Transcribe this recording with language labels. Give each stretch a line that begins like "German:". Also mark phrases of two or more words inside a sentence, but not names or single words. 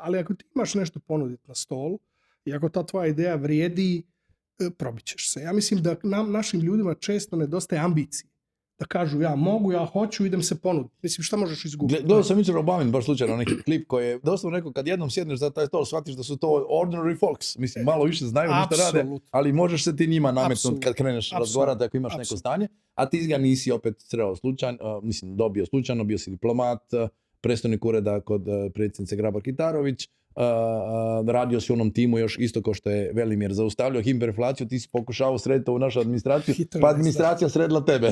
Croatian: Ali ako ti imaš nešto ponuditi na stolu i ako ta tvoja ideja vrijedi, probit ćeš se. Ja mislim da našim ljudima često nedostaje ambicije. Da kažu ja mogu, ja hoću, idem se ponuditi. Mislim, šta možeš izgubiti? Gledao sam jučer Obamin, baš slučajno neki klip koji je doslovno rekao, kad jednom sjedneš za taj stol, shvatiš da su to
English: ordinary folks.
Croatian: Mislim, malo više znaju nešto rade, ali možeš se ti njima nametnuti kad kreneš razgovarati ako imaš neko stanje, a ti ga nisi opet trebao slučajno, dobio slučajno, bio si diplomat, predstavnik ureda kod predsjednice Grabar-Kitarović, radio si u onom timu još isto kao što je Velimir zaustavljao hiperinflaciju, ti si pokušao srediti u našu administraciju, pa administracija sredila tebe.